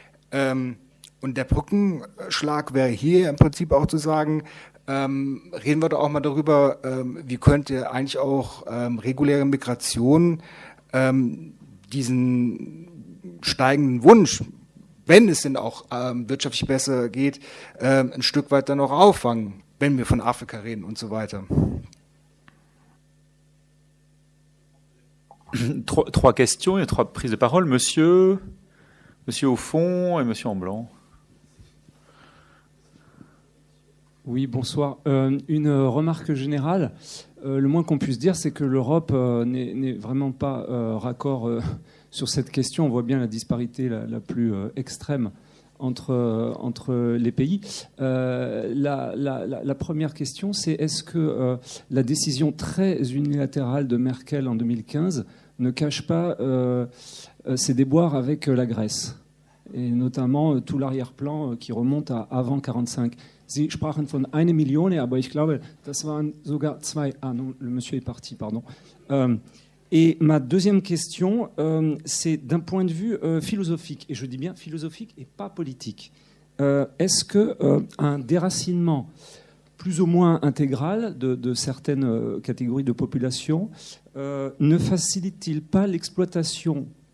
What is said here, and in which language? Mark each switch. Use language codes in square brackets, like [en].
[de] Und der Brückenschlag wäre hier im Prinzip auch zu sagen, reden wir doch auch mal darüber, wie könnte eigentlich auch reguläre Migration diesen steigenden Wunsch, wenn es denn auch wirtschaftlich besser geht, ein Stück weit dann auch auffangen, wenn wir von Afrika reden und so weiter. [fr] Trois questions et trois prises de parole. Monsieur au fond et monsieur en blanc. Oui, bonsoir. Une remarque générale. Le moins qu'on puisse dire, c'est que l'Europe n'est vraiment pas raccord sur cette question. On voit bien la disparité la plus extrême entre les pays. La première question, c'est est-ce que la décision très unilatérale de Merkel en 2015 ne cache pas ses déboires avec la Grèce, et notamment tout l'arrière-plan qui remonte à avant 1945. [de] Sie sprachen von 1 Million, aber ich glaube, das waren sogar 2. [fr] Ah non, le monsieur est parti, pardon. Et ma deuxième question, c'est d'un point de vue philosophique, et je dis bien philosophique et pas politique. Est-ce qu'un déracinement plus ou moins intégral de certaines catégories de population ne facilite-t-il pas l'exploitation